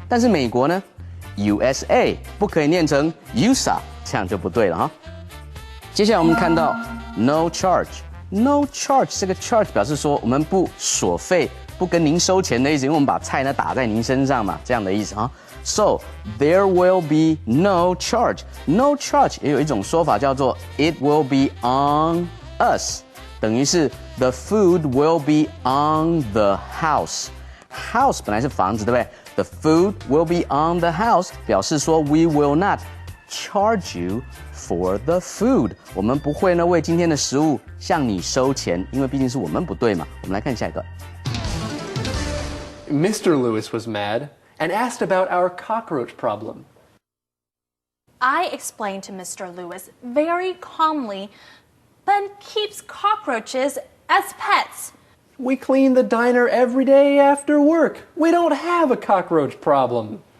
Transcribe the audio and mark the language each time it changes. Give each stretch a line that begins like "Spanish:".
Chinese: 但是美国呢 ，USA 不可以念成 USA， 这样就不对了哈。接下来我们看到 no charge，no charge 这个 charge 表示说我们不索费，不跟您收钱的意思，因为我们把菜呢打在您身上嘛，这样的意思哈。
English: So there will be no charge. No charge
Chinese: 也有一种说法叫做
English: it will be on us，
Chinese: 等于是
English: the food will be on the house.
Chinese: House 本来是房子，对不对？
English: The food will be on the house
Chinese: 表示说
English: we will not charge you for the food.
Chinese: 我们不会呢为今天的食物向你收钱，因为毕竟是我们不对嘛。我们来看下一个。
English: Mr. Lewis was mad and asked about our cockroach problem. I explained to Mr. Lewis very calmly, Ben keeps cockroaches as pets. We clean the diner every day after work. We don't have a cockroach problem.